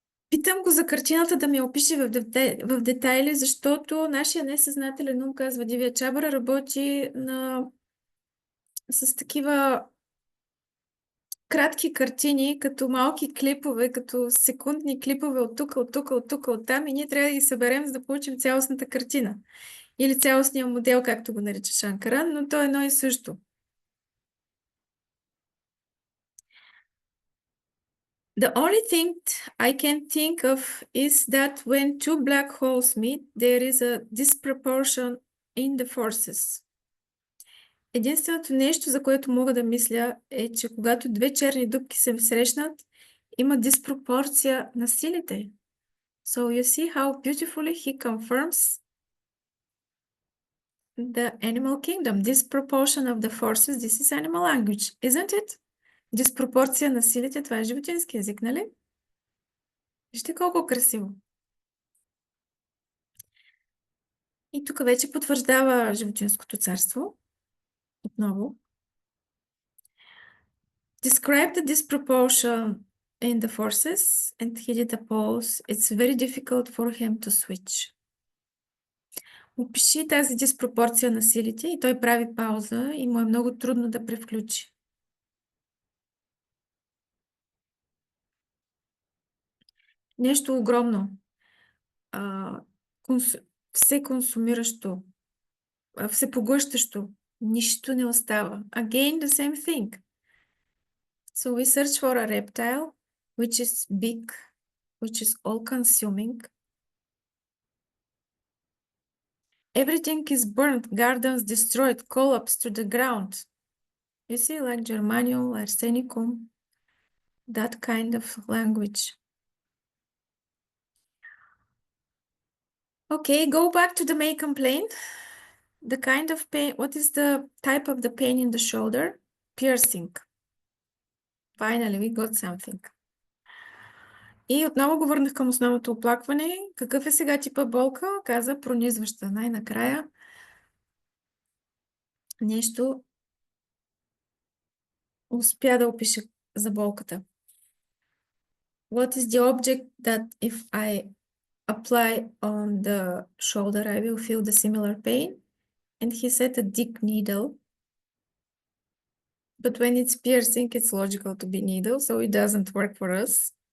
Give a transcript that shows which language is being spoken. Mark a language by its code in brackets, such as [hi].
[bg] Питам го за картината да ми опише в детайли, защото нашия несъзнателен ум, казва Дивя Чабра, работи с такива кратки картини, като малки клипове, като секундни клипове от тук, от тук, от тук, от там, и ние трябва да ги съберем, за да получим цялостната картина. Или цялостния модел, както го нарича Шанкаран, но то е едно и също. [en] The only thing I can think of is that when two black holes meet, there is a disproportion in the forces. [bg] Единственото нещо, за което мога да мисля, е, че когато две черни дупки се срещнат, има диспропорция на силите. [en] So you see how beautifully he confirms the animal kingdom. Disproportion of the forces, this is animal language, isn't it? [bg] Диспропорция на силите, това е животински език, нали? Вижте колко красиво. И тук вече потвърждава животинското царство. Отново. [en] Describe the disproportion in the forces, and he did a pause. It's very difficult for him to switch. [bg] Опиши тази диспропорция на силите и той прави пауза и му е много трудно да превключи. Нещо огромно. Все консумиращо. Всепоглъщащо. Нищо не остава. [en] Again, the same thing. So we search for a reptile which is big, which is all-consuming. Everything is burnt, gardens destroyed, collapsed to the ground. You see, like Germanium, Arsenicum, that kind of language. Okay, go back to the main complaint. The kind of pain, what is the type of the pain in the shoulder? Piercing. Finally, we got something. [bg] И отново го върнах към основното оплакване. Какъв е сега типа болка? Каза пронизваща. Най-накрая нещо успя да опише за болката. [en] What is the object that if I apply on the shoulder, I will feel the similar pain? And he said a deep needle. But when it's piercing, it's logical to be needle, so it doesn't work for us.